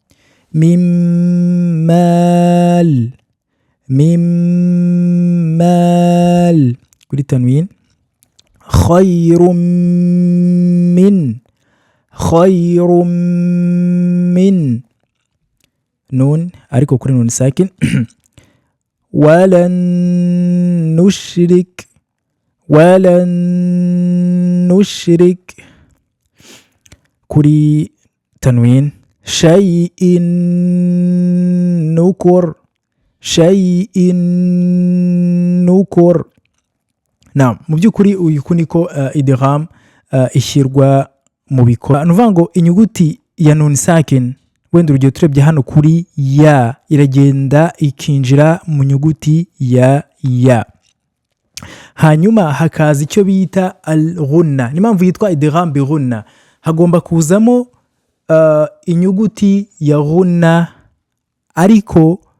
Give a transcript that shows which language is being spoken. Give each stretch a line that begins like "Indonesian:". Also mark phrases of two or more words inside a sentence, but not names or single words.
Arabic: مال كل التنوين خير من نون أريكو كل نون ساكن ولن نشرك كل تنوين شيء نكر نعم
Kinyarwanda: mu by'ukuri uyu niko idgham ishyirwa mu bikorwa nuvuga ngo inyuguti ya
Arabic: نون ساكن
Kinyarwanda: wenda urugero turebye hano kuri ya iragenda ikinjira mu nyuguti ya hanyuma hakaza icyo bita al-ghunna n'impamvu yitwa
Arabic: إدغام بغنة
Kinyarwanda: hagomba kuzamo inyuguti ya ghunna ariko